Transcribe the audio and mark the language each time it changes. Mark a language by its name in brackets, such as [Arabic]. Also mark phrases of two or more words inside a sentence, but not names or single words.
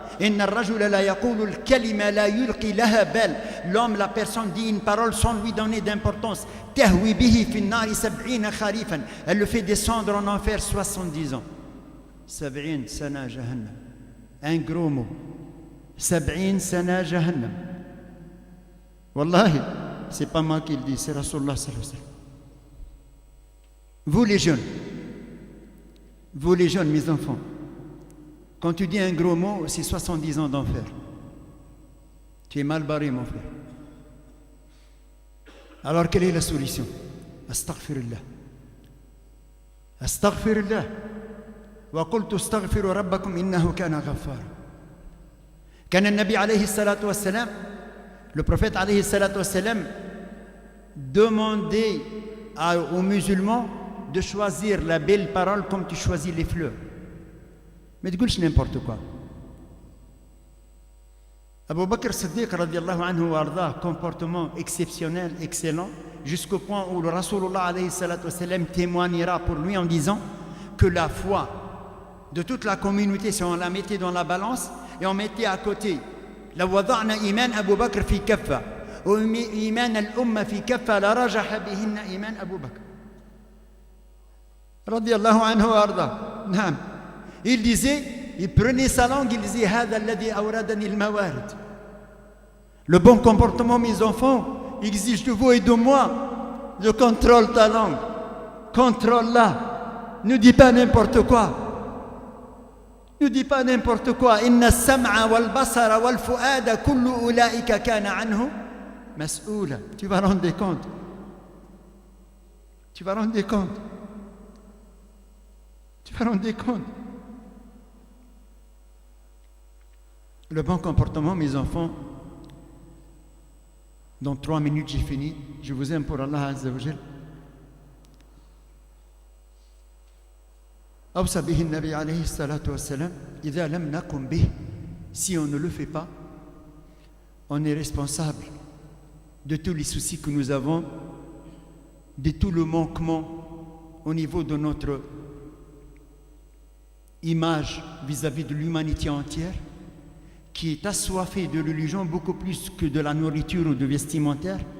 [French] L'homme, la personne dit une parole sans lui donner d'importance. Elle le fait descendre en enfer 70 ans. 70 [Arabic] سنة جهنم. [French] Un gros mot. [Arabic] 70 سنة جهنم. والله, [French] c'est pas moi qui le dis, c'est [Arabic] رسول الله صلى الله عليه وسلم. [French] Vous les jeunes, mes enfants, quand tu dis un gros mot, c'est 70 ans d'enfer. Tu es mal barré, mon frère. Alors, quelle est la solution? [Arabic] أستغفر الله. أستغفر الله. وقلت استغفروا ربكم إنه كان غفارا. كان النبي عليه الصلاة والسلام, [French] le prophète [Arabic] عليه الصلاة والسلام, [French] demandait aux musulmans de choisir la belle parole comme tu choisis les fleurs. Mais tu dis n'importe quoi. [Arabic] أبو بكر الصديق رضي الله عنه وأرضاه, [French] comportement exceptionnel, excellent, jusqu'au point où le [Arabic] رسول الله عليه الصلاة والسلام [French] témoignera pour lui en disant que la foi de toute la communauté, si on la mettait dans la balance et on mettait à côté la [Arabic] وضعنا إيمان أبو بكر في كفة [French] ou [Arabic] إيمان الأمة في كفة لرجح بهن إيمان أبو بكر رضي الله عنه وأرضاه. نعم. [French] Il disait, il prenait sa langue, il disait [Arabic] هذا الذي أوردني الموارد. [French] Le bon comportement, mes enfants, exige de vous et de moi de contrôle ta langue. Contrôle-la. Ne dis pas n'importe quoi. Ne dis pas n'importe quoi. [Arabic] إن السمع والبصر والفؤاد كل أولئك كان عنه مسؤولا. [French] Tu vas rendre compte. Tu vas rendre compte. Tu vas rendre compte. Le bon comportement, mes enfants. Dans 3 minutes, j'ai fini. Je vous aime pour Allah [Arabic] عز وجل. أوصى به النبي عليه الصلاة والسلام إذا لم نقم به. [French] Si on ne le fait pas, on est responsable de tous les soucis que nous avons, de tout le manquement au niveau de notre image vis-à-vis de l'humanité entière, qui est assoiffé de religion beaucoup plus que de la nourriture ou de vestimentaire.